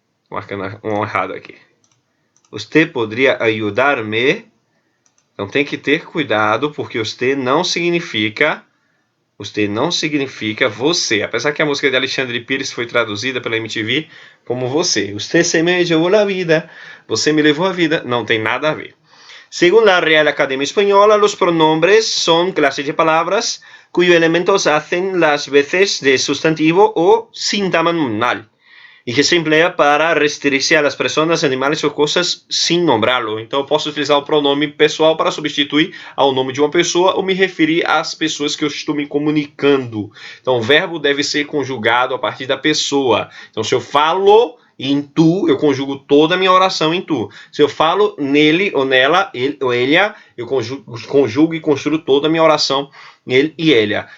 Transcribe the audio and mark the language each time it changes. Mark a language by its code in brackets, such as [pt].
[pt] Marcando um errado aqui. Você poderia ajudar-me? Então tem que ter cuidado, porque você não significa você. Apesar que a música de Alexandre Pires foi traduzida pela MTV como você. Você se me levou a vida. Você me levou a vida. Não tem nada a ver. [es] Según la Real Academia Española, los pronombres son clases de palabras cuyos elementos hacen las veces de sustantivo o sintagma nominal y que se emplea para referirse a las personas, animales o cosas sin nombrarlo. [pt] Então, eu posso utilizar o pronome pessoal para substituir ao nome de uma pessoa ou me referir às pessoas que eu estou me comunicando. Então, o verbo deve ser conjugado a partir da pessoa. Então, se eu falo em tu, eu conjugo toda a minha oração em tu. Se eu falo nele ou nela, ele ou ella, eu conjugo e construo toda a minha oração ele e ella.